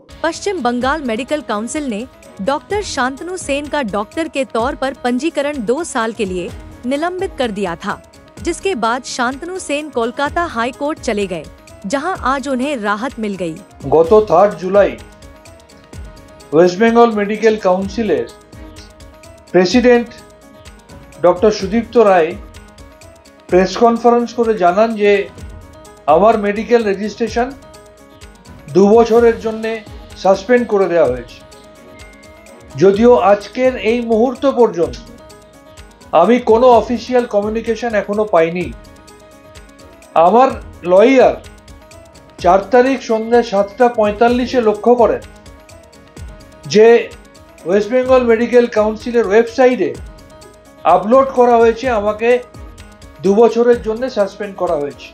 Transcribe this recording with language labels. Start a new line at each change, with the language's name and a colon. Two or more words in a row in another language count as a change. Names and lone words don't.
Hindi: पश्चिम बंगाल मेडिकल काउंसिल ने डॉक्टर शांतनु सेन का डॉक्टर के तौर पर पंजीकरण 2 साल के लिए निलंबित कर दिया था, जिसके बाद शांतनु सेन कोलकाता हाई कोर्ट चले गए, जहां आज उन्हें राहत मिल गई।
Bangla: গত 3 জুলাই ওয়েস্ট বেঙ্গল মেডিকেল কাউন্সিলের প্রেসিডেন্ট ডাক্তার সুদীপ্ত রায় প্রেস কনফারেন্স করে জানান যে আমার মেডিকেল রেজিস্ট্রেশন 2 বছরের জন্য সাসপেন্ড করে দেওয়া হয়েছে। যদিও আজকের এই মুহূর্ত পর্যন্ত আমি কোনো
English: official communication
Bangla: এখনো পাইনি। আমার লয়ার 4 তারিখ সন্ধ্যা 7:45 লক্ষ্য করেন যে ওয়েস্ট বেঙ্গল মেডিকেল কাউন্সিলের ওয়েবসাইটে আপলোড করা হয়েছে আমাকে 2 বছরের জন্য সাসপেন্ড করা হয়েছে।